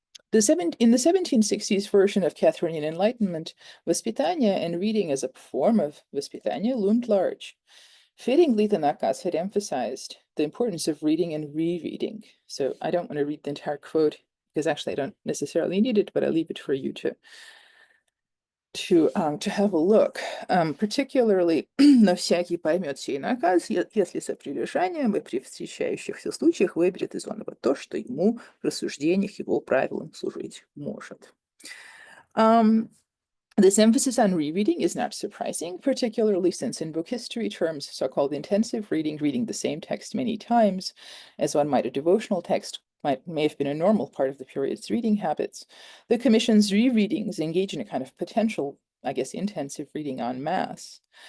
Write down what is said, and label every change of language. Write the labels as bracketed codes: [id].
[en] In the 1760s version of Catherinian Enlightenment, воспитание and reading as a form of воспитание loomed large. Fittingly, the Nakaz had emphasized the importance of reading and rereading. So I don't want to read the entire quote because actually I don't necessarily need it, but I'll leave it for you to have a look. Particularly, [ru] но всякий поймет сей наказ, если со прилежанием и при встречающихся случаях выберет из оного то, что ему в рассуждениях его правилам служить может. [en] This emphasis on rereading is not surprising, particularly since in book history terms, so-called intensive reading, reading the same text many times, as one might a devotional text, may have been a normal part of the period's reading habits. The Commission's rereadings engage in a kind of potential, I guess, intensive reading en masse.